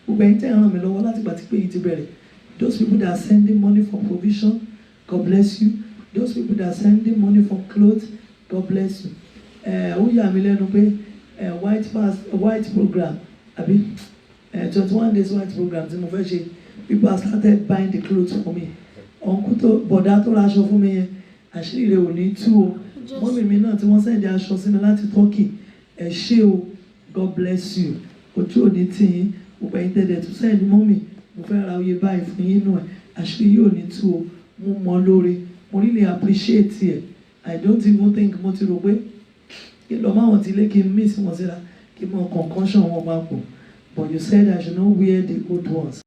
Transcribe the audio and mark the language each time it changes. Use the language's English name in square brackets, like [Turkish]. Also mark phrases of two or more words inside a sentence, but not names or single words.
[English] Those people that are sending money for provision, God bless you. Those people that are sending money for clothes, God bless you. White program, 21 days white program. People have started buying the clothes for me. [Yoruba] Uncle to bọ̀dá tó raṣọ fún mi yẹn, àṣírí rẹ̀ ò ní tú o. Mọ́mì mi náà tí wọ́n sẹ́ndì aṣọ sí mi láti Turkey, ẹ ṣé o, [English] God bless you. [Yoruba] Ojú òní tì yín, gbogbo ẹ̀yin tẹ̀lé tó [English] sẹ́ndì mọ́mì, [Yoruba] mo fẹ́ ra oyè báyìí fún yín nù ẹ̀, àṣírí yóò ní tú o. Mo mọ lóore, mo [English] really appreciate [Yoruba] ẹ̀. [English] I don't even think [Yoruba] mo ti rò pé kí lọ máa wọ̀n ti lé kí n miss wọn síra, kí n mọ concussion wọn máa pọ̀. [English] But you said I should not wear the old ones.